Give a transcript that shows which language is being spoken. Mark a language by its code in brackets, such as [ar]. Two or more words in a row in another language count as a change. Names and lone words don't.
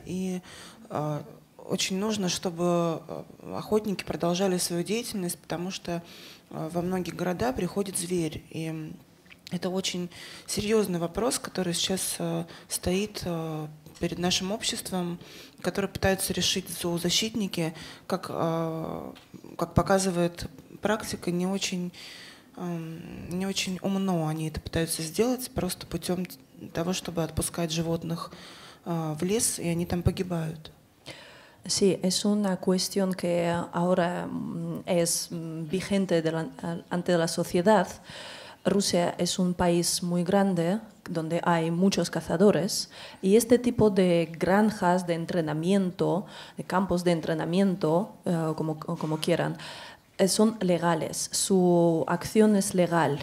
[ru] и очень нужно, чтобы охотники продолжали свою деятельность, потому что во многие города приходит зверь, и это очень серьезный вопрос, который сейчас стоит перед нашим обществом, который пытаются решить зоозащитники, как показывает практика, не очень умно они это пытаются сделать, просто путем того, чтобы отпускать животных в лес, и они там погибают. [es] Sí, es una cuestión que ahora es vigente ante la sociedad. Rusia es un país muy grande donde hay muchos cazadores y este tipo de granjas de entrenamiento, de campos de entrenamiento, como quieran, son legales, su acción es legal.